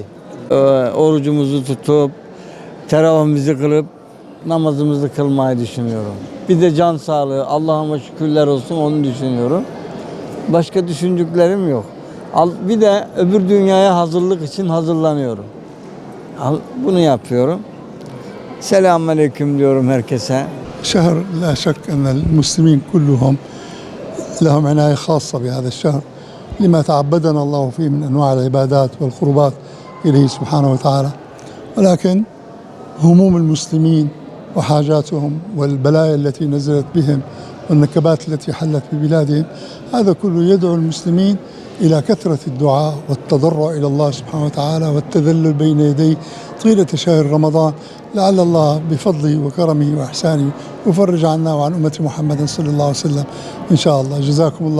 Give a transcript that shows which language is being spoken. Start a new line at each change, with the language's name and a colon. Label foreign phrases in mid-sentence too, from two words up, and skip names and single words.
Turkish: Orucumuzu tutup, teravihimizi kılıp, namazımızı kılmayı düşünüyorum. Bir de can sağlığı, Allah'ıma şükürler olsun onu düşünüyorum. Başka düşündüklerim yok. Bir de öbür dünyaya hazırlık için hazırlanıyorum. Bunu yapıyorum. Selamünaleyküm diyorum herkese.
Arabic: شهر لا شك أن المسلمين كلهم لهم عناية خاصة بهذا الشهر لما تعبدنا الله فيه من أنواع العبادات والقربات إليه سبحانه وتعالى ولكن هموم المسلمين وحاجاتهم والبلايا التي نزلت بهم والنكبات التي حلت ببلادهم هذا كله يدعو المسلمين إلى كثرة الدعاء والتضرع إلى الله سبحانه وتعالى والتذلل بين يديه طيلة شهر رمضان لعل الله بفضله وكرمه وإحسانه يفرج عنا وعن أمة محمد صلى الله عليه وسلم إن شاء الله.